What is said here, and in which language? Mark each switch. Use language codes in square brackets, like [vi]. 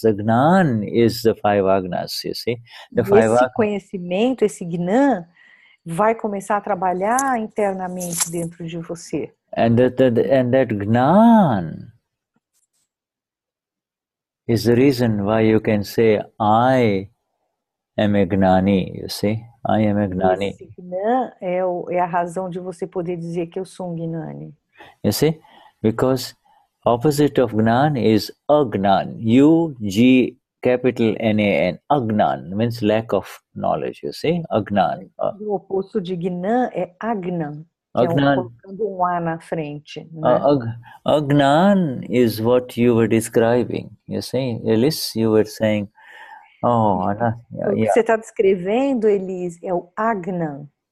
[en] The Gnan is the 5 agnas, you see? [pt] Esse conhecimento, esse Gnan, vai começar a trabalhar internamente dentro de você. [en] And that Gnan is the reason why you can say, I am a Gnani, you see? I am a Gnani. [pt] Esse Gnan é a razão de você poder dizer que eu sou um Gnani. [en] You see? Because opposite of Gnan is Agnan. U-G capital N-A-N. Agnan means lack of knowledge, you see? Agnan. [pt] O oposto de Gnan é Agnan. Agnan. Colocando um A na frente. Né? [en] Agnan is what you were describing, you see? Elise, you were saying, [pt] o que você está descrevendo, Elise, é o Agnan.